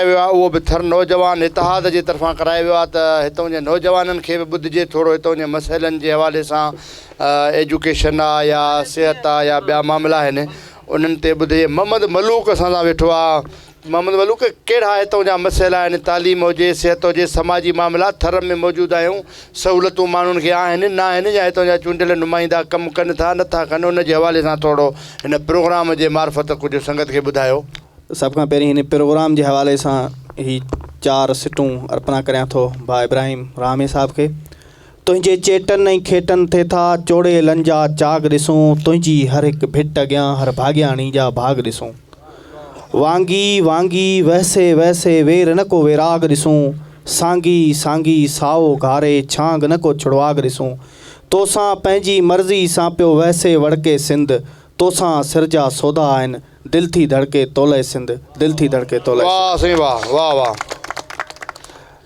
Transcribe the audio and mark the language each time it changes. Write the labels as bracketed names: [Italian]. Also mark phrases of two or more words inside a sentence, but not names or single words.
[Sindhi] वियो आहे उहो बि थर नौजवान इतिहाद जे तरफ़ां करायो वियो आहे त हितां जे नौजवाननि खे बि ॿुधिजे थोरो हितां जे मसइलनि जे हवाले सां एजुकेशन आहे या सिहत आहे या ॿिया मामला आहिनि उन्हनि ते ॿुधिजे मोहम्मद मलूक असां सां वेठो आहे मोहम्मद मलूक कहिड़ा हितां जा मसइला आहिनि तालीम हुजे सिहत हुजे समाजी मामला थर में मौजूदु आहियूं सहूलियतूं माण्हुनि खे आहिनि न आहिनि या हितां जा चूंडियल नुमाइंदा कमु कनि था नथा कनि उन जे हवाले सां थोरो हिन प्रोग्राम जे मार्फत कुझु संगत खे ॿुधायो सभ खां पहिरीं हिन प्रोग्राम जे हवाले सां ही 4 सिटूं अर्पणा करियां थो भाउ इब्राहिम रामे साहिब खे तुंहिंजे चेटनि ऐं खेटनि थे था चोड़े लंजा चाग ॾिसूं तुंहिंजी हर हिकु भिट अॻियां हर भाॻियाणी जा भाग ॾिसूं वांगी वांगी वैसे वैसे वेर न को वेराग ॾिसूं सांगी सांगी साओ घारे छांग न को छुड़वाग ॾिसूं तोसां पंहिंजी मर्ज़ी सां पियो वैसे वड़के सिंध तोसां सिरजा सौदा आहिनि दिलि थी धड़के तोले सिंध दिलि थी धड़के तोले वाह साईं वाह वाह वाह